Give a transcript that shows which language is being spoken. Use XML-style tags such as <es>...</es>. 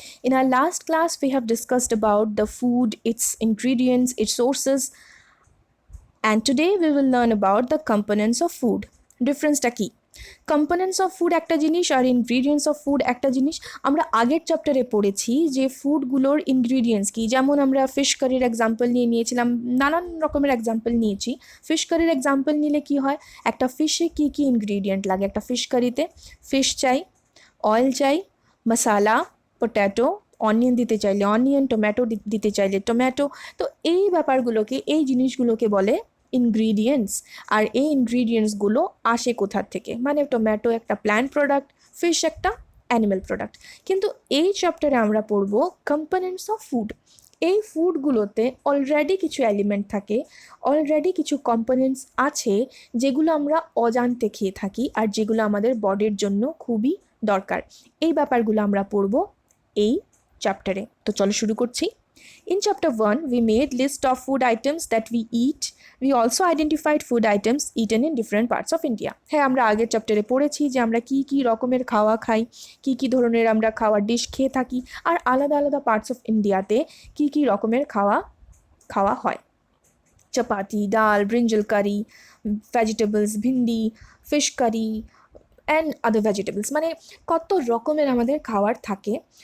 <en>In our last class, we have discussed about the food, its ingredients, its sources, and today we will learn about the components of food.</en> <bn>ডিফারেন্সটা কি? Components of food একটা জিনিস আর ingredients of food একটা জিনিস। আমরা আগের চ্যাপ্টারে পড়েছি যে ফুডগুলোর ইনগ্রিডিয়েন্টস কি, যেমন আমরা ফিশ কারির এক্সাম্পল নিয়েছিলাম, নানান রকমের এক্সাম্পল নিয়েছি। ফিশ কারির এক্সাম্পল নিলে কি হয়, একটা ফিশে কি কি ইনগ্রিডিয়েন্ট লাগে একটা ফিশ কারিতে? ফিশ চাই, অয়েল চাই, মশালা, পটেটো, অনিয়ন দিতে চাইলে অনিয়ন, টমেটো দিতে চাইলে টমেটো। তো এই ব্যাপারগুলোকে, এই জিনিসগুলোকে বলে ইনগ্রিডিয়েন্টস। আর এই ইনগ্রিডিয়েন্টসগুলো আসে কোথার থেকে, মানে টমেটো একটা প্ল্যান্ট প্রোডাক্ট, ফিশ একটা অ্যানিম্যাল প্রোডাক্ট। কিন্তু এই চ্যাপ্টারে আমরা পড়ব কম্পোনেন্টস অফ ফুড। এই ফুডগুলোতে অলরেডি কিছু এলিমেন্ট থাকে, অলরেডি কিছু কম্পোনেন্টস আছে যেগুলো আমরা অজান্তে খেয়ে থাকি আর যেগুলো আমাদের বডির জন্য খুবই দরকার। এই ব্যাপারগুলো আমরা পড়ব এই চ্যাপ্টারে। তো চলো শুরু করছি।</bn> <en>In chapter 1, we made list of food items that we eat. We also identified food items eaten in different parts of India.</en> <bn>হ্যাঁ, আমরা আগের চ্যাপ্টারে পড়েছি যে আমরা কি কি রকমের খাওয়া খাই, কি কি ধরনের আমরা খাওয়ার ডিশ খেয়ে থাকি, আর আলাদা আলাদা পার্টস অফ ইন্ডিয়াতে কি কি রকমের খাওয়া হয়। চাপাতি, ডাল, brinjal curry, vegetables, bhindi, fish curry and other vegetables, মানে কত রকমের আমাদের খাবার থাকে।</bn>